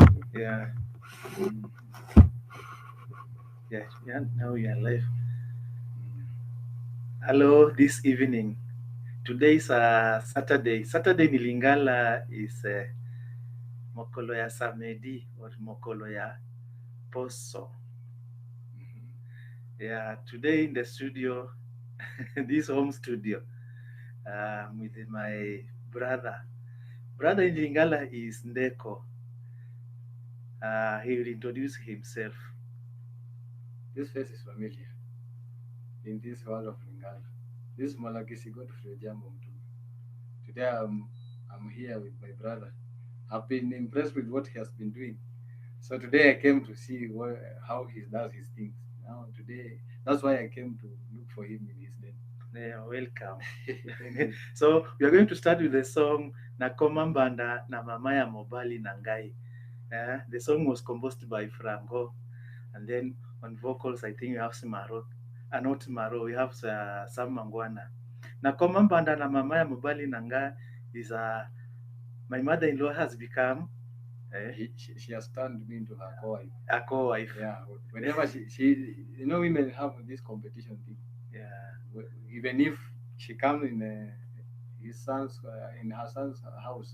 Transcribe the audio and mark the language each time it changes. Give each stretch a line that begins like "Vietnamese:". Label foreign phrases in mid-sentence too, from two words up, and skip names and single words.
English: Yeah. Yeah. Yeah. Now we are live. Hello. This evening. Today is Saturday. Saturday in Lingala is
Lingala: mokolo ya samedi
English: or
Lingala: mokolo ya poso.
English: Yeah. Today in the studio, this home studio, with my brother. Brother in Lingala is Ndeko. He will introduce himself. This face is familiar in this world of Lingala. This is Malagisi Godfrey Jambo. Today I'm here with my brother. I've been impressed with what he has been doing. So today I came to see how he does his things. Now today, that's why I came to look for him in his den. Yeah, welcome. Thank you. So we are going to start with the song
Lingala: Nakoma mbanda na mama ya mobali na ngai.
English: The song was composed by Franco, and then on vocals I think we have Simaro, not Simaro, we have Sam Mangwana.
Lingala: Nakoma mbanda na mama ya mobali na ngai
English: is my mother-in-law has become she has turned me into her co-wife. a co-wife. Yeah, whenever she women have this competition thing. Yeah, Even if she comes in his son's in her son's house,